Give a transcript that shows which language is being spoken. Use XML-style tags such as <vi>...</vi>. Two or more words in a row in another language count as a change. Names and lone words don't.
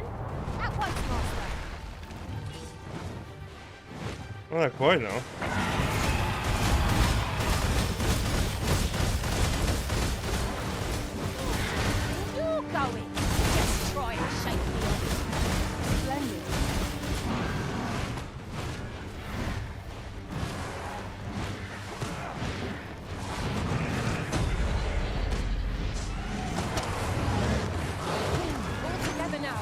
<en>At once, master.</en> <cs>No tak pojď, no.</cs> <en>You're going. Just try and shake me off. Splendid. All together now.</en>